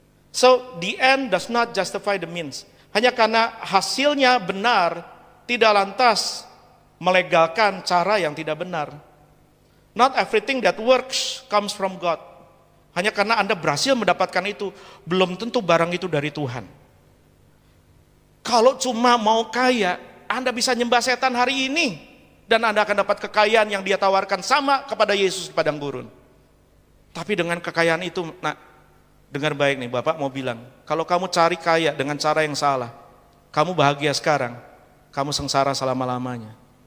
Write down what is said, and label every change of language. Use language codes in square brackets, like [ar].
[en] So, the end does not justify the means. [id] Hanya karena hasilnya benar, tidak lantas melegalkan cara yang tidak benar. [en] Not everything that works comes from God. [id] Hanya karena Anda berhasil mendapatkan itu, belum tentu barang itu dari Tuhan. Kalau cuma mau kaya, Anda bisa nyembah setan hari ini, dan Anda akan dapat kekayaan yang dia tawarkan sama kepada Yesus di padang gurun. Tapi dengan kekayaan itu, dengar baik nih, Bapak mau bilang, kalau kamu cari kaya dengan cara yang salah, kamu bahagia sekarang, kamu sengsara selama-lamanya.